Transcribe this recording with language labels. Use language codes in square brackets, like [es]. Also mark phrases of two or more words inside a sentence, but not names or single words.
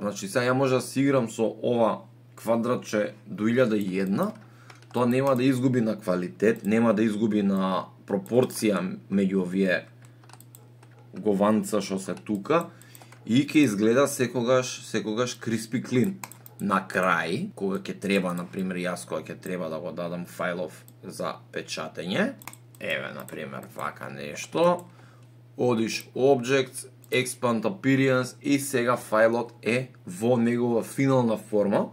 [mk] Значи сега ја може да си играм со ова квадратче до 1001, тоа нема да изгуби на квалитет, нема да изгуби на пропорција меѓу овие гованца што се тука и ќе изгледа секогаш [en] crispy clean. [mk] На крај, кога ќе треба, например, јас кога ќе треба да го дадам фајлов за печатење, еве, например, вака нешто, одиш [en] Objects, Expand Appearance [mk] и сега фајлот е во негова финална форма.